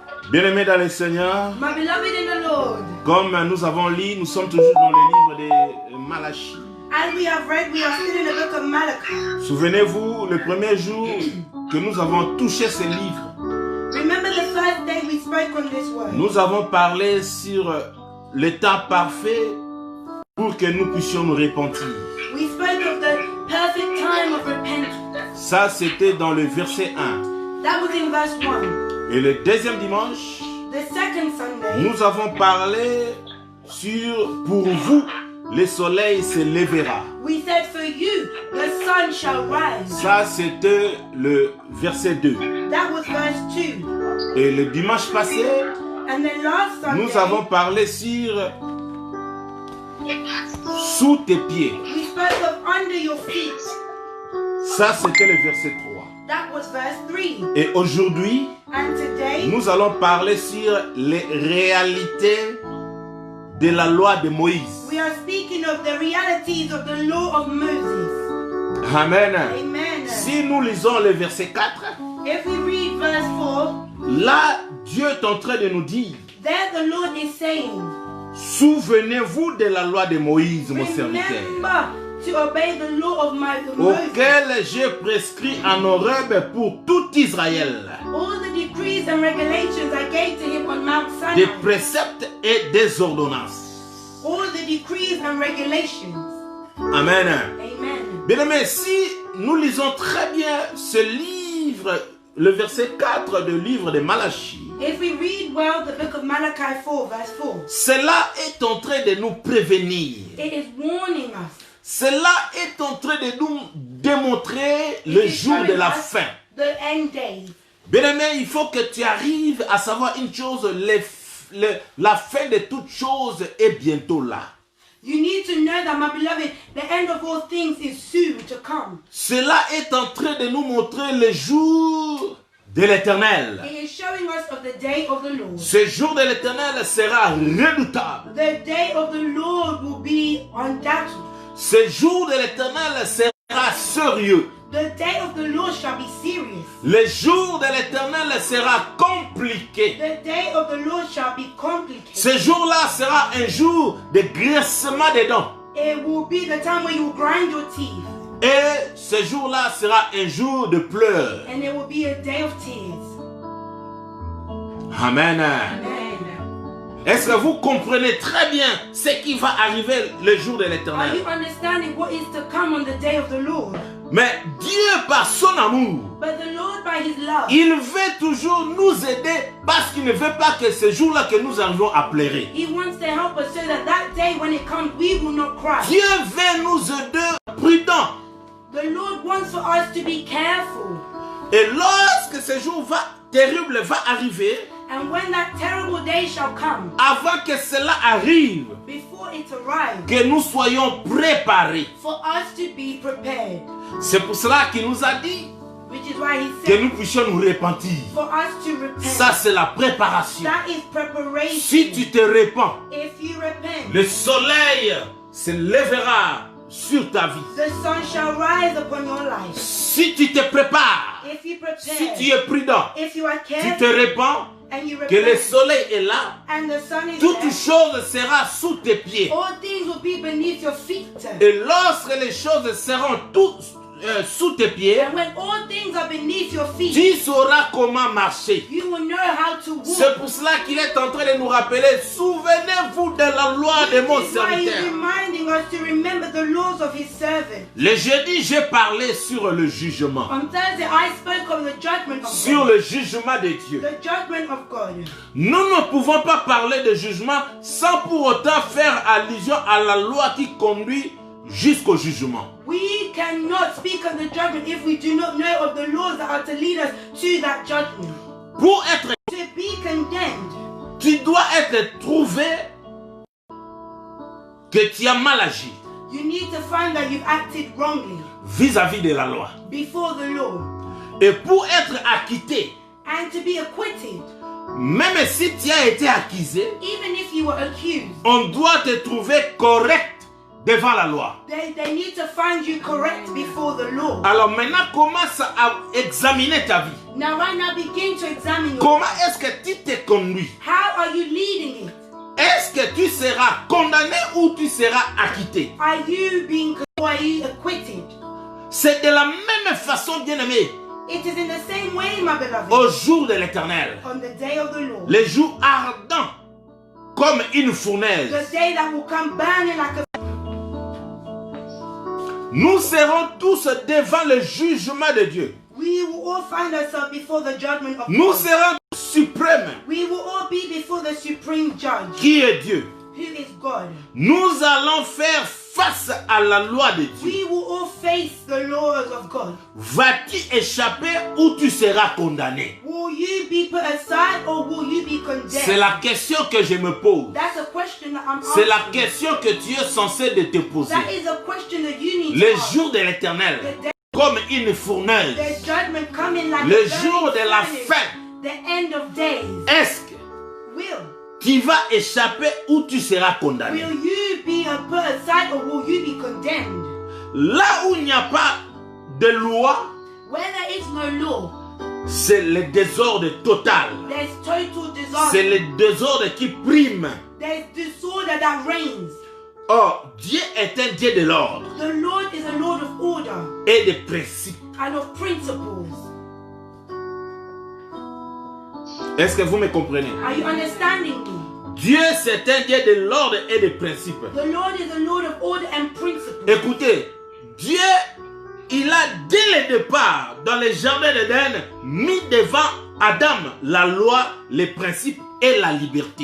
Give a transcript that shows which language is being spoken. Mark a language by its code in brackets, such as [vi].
[fr] Bien-aimés dans le Seigneur, [en] My beloved in the Lord, [fr] comme nous avons lu, nous sommes toujours dans le livre de Malachie. [en] as we have read, we are still in the book of Malachi. [fr] Souvenez-vous, le premier jour que nous avons touché ce livre, [en] Remember the first day we spoke on this word. [fr] nous avons parlé sur le temps parfait pour que nous puissions nous repentir. [en] We spoke of the perfect time of repentance. [fr] Ça, c'était dans le verset 1. [en] That was in verse 1. [fr] Et le deuxième dimanche, [en] The second Sunday, [fr] nous avons parlé sur « Pour vous, le soleil se lèvera ». [en] we said for you, the sun shall rise. [fr] Ça, c'était le verset 2. [en] That was verse 2. [fr] Et le dimanche passé, [en] And then last Sunday, [fr] nous avons parlé sur « Sous tes pieds ». [en] we spoke of under your feet. [fr] Ça, c'était le verset 3. [en] That was verse 3. [fr] Et aujourd'hui, [en] And today, [fr] nous allons parler sur les réalités de la loi de Moïse. [en] we are speaking of the realities of the law of Moses. [fr] Amen. [en] Amen. [fr] Si nous lisons le verset 4, [en] If we read verse 4, [fr] là, Dieu est en train de nous dire, [en] there the Lord is saying, [fr] souvenez-vous de la loi de Moïse, mon serviteur, [en] remember to obey the law of Moses. [fr] auquel j'ai prescrit en Horeb pour tout Israël, [en] All the decrees and regulations I gave to him on Mount [fr] des [en] Sinai. [fr] préceptes et des ordonnances. [en] All the decrees and regulations. [fr] Amen. [en] Amen. [fr] Bien-aimés, si nous lisons très bien ce livre, le verset 4 du livre de Malachie, [en] If we read well the book of Malachi 4, verse 4, [fr] cela est en train de nous prévenir. [en] it is warning us. [fr] Cela est en train de nous démontrer le [en] It is [fr] jour de [en] showing [fr] la [en] us [fr] fin. [en] The end days. [fr] Bien-aimé, il faut que tu arrives à savoir une chose, la fin de toutes choses est bientôt là. [en] You need to know that, my beloved, the end of all things is soon to come. [fr] Cela est en train de nous montrer le jour de l'Éternel. [en] It is showing us of the day of the Lord. [fr] Ce jour de l'Éternel sera redoutable. [en] The day of the Lord will be undoubted. [fr] Ce jour de l'Éternel sera sérieux. [en] The day of the Lord shall be serious. [fr] Le jour de l'Éternel sera compliqué. [en] The day of the Lord shall be complicated. [fr] Ce jour-là sera un jour de graissement des dents. [en] It will be the time where you grind your teeth. [fr] Et ce jour-là sera un jour de pleurs. [en] And it will be a day of tears. [fr] Amen. [en] Amen. [fr] Est-ce que vous comprenez très bien ce qui va arriver le jour de [en] Are [fr] l'Éternel? [en] you understanding what is to come on the day of the Lord? [fr] Mais Dieu, par son amour, [en] But the Lord, by His love, [fr] il veut toujours nous aider parce qu'il ne veut pas que ce jour-là que nous arrivons à pleurer. [en] He wants to help us so that day when it comes, we will not cry. [fr] Dieu veut nous aider prudents. [en] The Lord wants for us to be careful. [fr] Et lorsque ce jour terrible va arriver, [en] And when that terrible day shall come, [fr] avant que cela arrive, [en] before it arrives, [fr] que nous soyons préparés. [en] for us to be prepared. [fr] C'est pour cela qu'il nous a dit [en] Which is why He [fr] que [en] said, [fr] nous puissions nous repentir. [en] for us to repent. [fr] Ça, c'est la préparation. [en] That is preparation. [fr] Si tu te répands, [en] If you repent, [fr] le soleil se lèvera sur ta vie. [en] the sun shall rise upon your life. [fr] Si tu te prépares, [en] If you prepare, [fr] si tu es prudent, [en] if you are [fr] tu te [en] careful, [fr] répands, [en] and you [fr] que le [en] repent, [fr] soleil est là, [en] and the sun is [fr] toute [en] there, [fr] chose sera sous tes pieds. [en] all things will be beneath your feet. [fr] Et lorsque les choses seront toutes sous tes pieds, [en] And when all things are beneath your feet, [fr] tu sauras comment marcher. [en] you will know how to walk. [fr] C'est pour cela qu'il est en train de nous rappeler, souvenez-vous de la loi de mon [en] This is why He's [fr] serviteur. [en] reminding us to remember the laws of His servant. [fr] Le jeudi, j'ai parlé sur le jugement. [en] On Thursday, I spoke of the judgment of [fr] Sur [en] God. [fr] le jugement de Dieu. [en] The judgment of God. [fr] Nous ne pouvons pas parler de jugement sans pour autant faire allusion à la loi qui conduit jusqu'au jugement. [en] We cannot speak of the judgment if we do not know of the laws that are to lead us to that judgment. [fr] Pour être, [en] To be condemned, [fr] tu dois être trouvé que tu as mal agi [en] you need to find that you've acted wrongly [fr] vis-à-vis de la loi. [en] before the law. [fr] Et pour être acquitté, [en] And to be acquitted, [fr] même si tu as été accusé, [en] even if you were accused, [fr] on doit te trouver correct devant la loi. [en] They need to find you correct before the law. [fr] Alors maintenant, commence à examiner ta vie. [en] Now right now begin to examine your [fr] Comment [en] life. [fr] est-ce que tu t'es conduit? [en] How are you leading it? [fr] Est-ce que tu seras condamné ou tu seras acquitté? [en] Are you being or are you acquitted? [fr] C'est de la même façon, bien-aimé, [en] It is in the same way, my beloved, [fr] au jour de l'Éternel. [en] on the day of the Lord. [fr] Les jours ardents comme une fournaise. [en] The day that will come burning like a... [fr] Nous serons tous devant le jugement de Dieu. [en] We will all find ourselves before the judgment of [fr] Nous [en] God. [fr] serons suprêmes. [en] We will all be before the supreme judge, [fr] Qui est Dieu? [en] who is God. [fr] Nous allons faire face à la loi de Dieu. [en] We will all face the laws of God. [fr] Vas-tu échapper ou tu seras condamné? [en] Will you be put aside or will you be [fr] C'est [en] condemned? [fr] la question que je me pose. [en] That's a question that I'm [fr] C'est la [en] asking. [fr] question que tu es censé de te poser. [en] That is a question that you need [fr] Le [en] to ask. [fr] jour de l'Éternel, comme une fournaise. [en] The judgment coming like [fr] Le [en] a [fr] jour de la [en] burning [fr] fin. [en] furnace. The end of days. [fr] Est-ce que [en] Will [fr] tu vas échapper ou tu seras condamné? [en] you be put aside or will you be condemned? [fr] Là où il n'y a pas de loi, [en] Where there is no law, [fr] c'est le désordre total. [en] there's total [fr] C'est [en] disaster. [fr] le désordre qui prime. [en] There's disorder that reigns. [fr] Or, Dieu est un Dieu de l'ordre [en] The Lord is a Lord of order [fr] et de principes. [en] and of principles. [fr] Est-ce que vous me comprenez? [en] Are you understanding me? [fr] Dieu, c'est un Dieu de l'ordre et de principes. [en] The Lord is a Lord of order and principles. [fr] Écoutez, Dieu, il a dès le départ, dans le jardin d'Éden, mis devant Adam la loi, les principes et la liberté.